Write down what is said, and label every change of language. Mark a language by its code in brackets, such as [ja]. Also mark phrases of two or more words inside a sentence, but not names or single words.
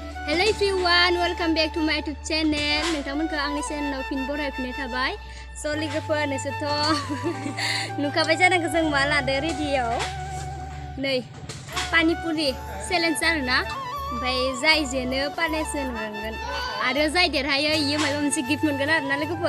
[en] Hello everyone, welcome back to my YouTube channel. [brx] नोंथांमोनखौ आंनि चेनेलाव फिन बरायफिननाय थाबाय। स' लोगोफोर नोंसोरथ' नुखाबाय जानांगौ जों मा लादो रेडियाव। नै [en] panipuri challenge [brx] आरोना। ओमफ्राय जाय जेनो पानिसमेन्ट मोनगोन आरो जाय देरहायो इयो माबा मोनसे गिफ्ट मोनगोन आरोना लोगोफोर।